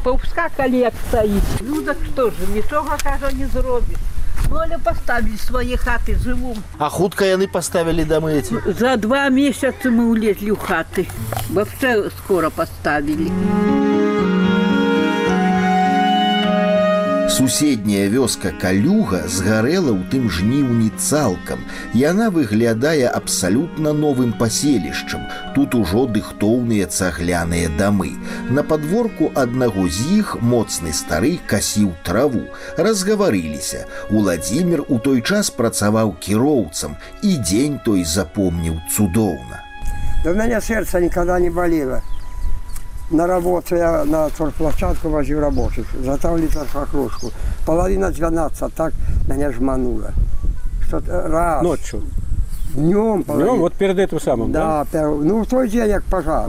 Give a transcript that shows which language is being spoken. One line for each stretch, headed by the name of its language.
Russian: Поускакали, как стоит. Ну, так что же, ничего, как не зробит. Оля поставили свои хаты, живу. А хутка яны поставили дамы эти? За 2 месяца мы улезли в хаты. Вообще скоро поставили.
Belarusian: Суседняя вёска Калюга згарэла ў тым жніўні цалкам. Яна выглядае абсалютна новым паселішчам. Тут ужо дыхтоўныя цагляныя дамы. На падворку аднаго з іх моцны стары касіў траву. Разгаварыліся. Уладзімір у той час працаваў кіроўцам, і дзень той запомніў цудоўна. Да, у мяне сэрца ніколі не балела.
Russian: На работу я на торплощадку возил рабочих, заставили торфокружку. Половина 12, так меня жмануло. Что раз. Ночью. Днем половина. Ну, вот перед этим самым, да? Да, ну, в тот день, как пожар.